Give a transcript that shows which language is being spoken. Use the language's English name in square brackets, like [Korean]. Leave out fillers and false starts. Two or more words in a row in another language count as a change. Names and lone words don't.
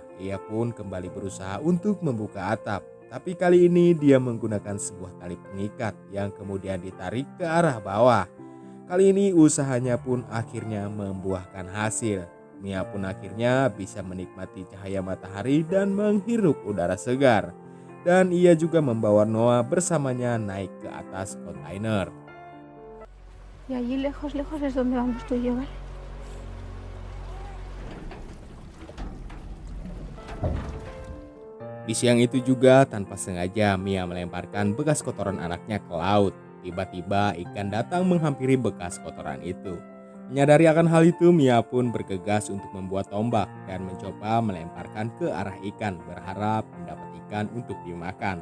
[Indonesian] Ia pun kembali berusaha untuk membuka atap. Tapi kali ini dia menggunakan sebuah tali pengikat yang kemudian ditarik ke arah bawah. Kali ini usahanya pun akhirnya membuahkan hasil. Mia pun akhirnya bisa menikmati cahaya matahari dan menghirup udara segar. Dan ia juga membawa Noah bersamanya naik ke atas kontainer. [Spanish] Y allí lejos, lejos es donde vamos tú y yo, ¿vale? [Indonesian] Di siang itu juga tanpa sengaja Mia melemparkan bekas kotoran anaknya ke laut. Tiba-tiba ikan datang menghampiri bekas kotoran itu. Menyadari akan hal itu, Mia pun bergegas untuk membuat tombak dan mencoba melemparkan ke arah ikan berharap mendapat ikan untuk dimakan.